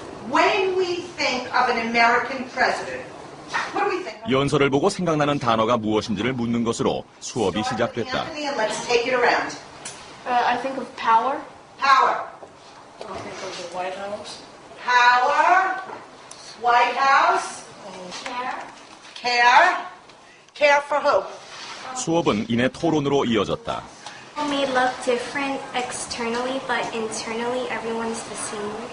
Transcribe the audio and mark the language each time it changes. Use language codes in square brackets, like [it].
[en] When we think of an American president, what do we think? [ko] 연설을 보고 생각나는 단어가 무엇인지를 묻는 것으로 수업이 시작됐다. [en] Let's take it around. I think of power. Power. I think of the White House. Power. White House. Care. Care. Care for who? [ko] 수업은 이내 토론으로 이어졌다. [en] It may look different externally, but internally everyone's the same.